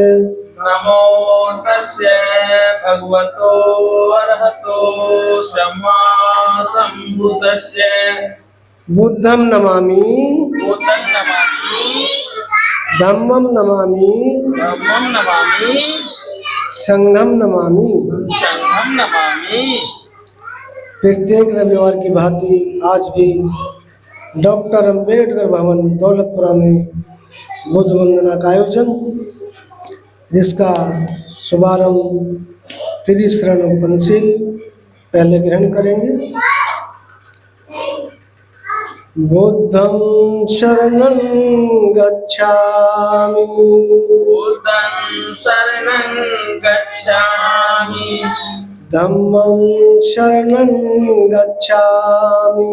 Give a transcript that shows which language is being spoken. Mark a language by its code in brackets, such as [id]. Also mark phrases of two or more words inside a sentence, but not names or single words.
[pi] नमो तस्यै भगवतो अरहतो सम्मा संबुद्धस्यै बुद्धं नमामि बुद्धं नमामि धम्मं नमामि धम्मं नमामि संघं नमामि। संघं नमामि। [hi] प्रत्येक रविवार की भांति आज भी डॉक्टर अंबेडकर भवन दौलतपुरा में बुद्ध वंदना का आयोजन, जिसका शुभारंभ त्रिशरण उपनशील पहले ग्रहण करेंगे। [pi] बुद्धं शरणं गच्छामि बुद्धं शरणं गच्छामि धम्मं शरणं गच्छामि